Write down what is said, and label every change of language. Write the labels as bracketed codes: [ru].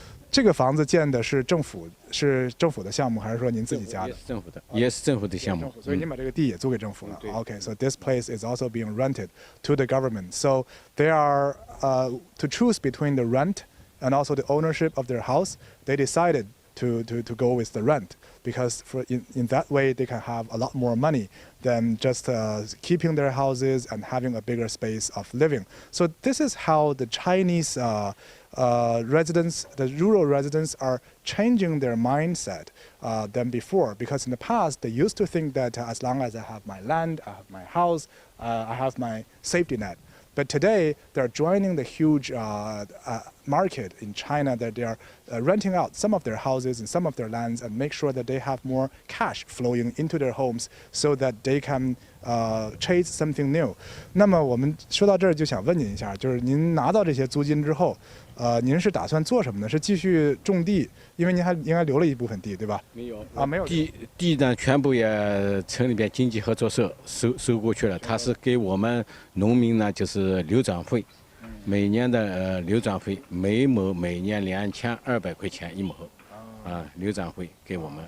[zh] 这个房子建的是政府的项目，还是说您自己家的？也是政府的项目。所以您把这个地也租给政府了。 [en] Okay, so this place is also being rented to the government. So they are to choose between the rent and also the ownership of their house. They decided to go with the rent because in that way they can have a lot more money than just keeping their houses and having a bigger space of living. So this is how the Chinese residents, the rural residents, are changing their mindset than before. Because in the past, they used to think that as long as I have my land, I have my house, I have my safety net. But today, they're joining the huge market in China that they are renting out some of their houses and some of their lands and make sure that they have more cash flowing into their homes so that they can chase something new. [zh] 那么我们说到这儿就想问您一下，就是您拿到这些租金之后，您是打算做什么呢？是继续种地？因为您还应该留了一部分地，对吧？没有没有地呢，全部也城里边经济合作社收过去了。他是给我们农民呢，就是流转费，每年的流转费，每亩每年2200块钱1亩，流转费给我们。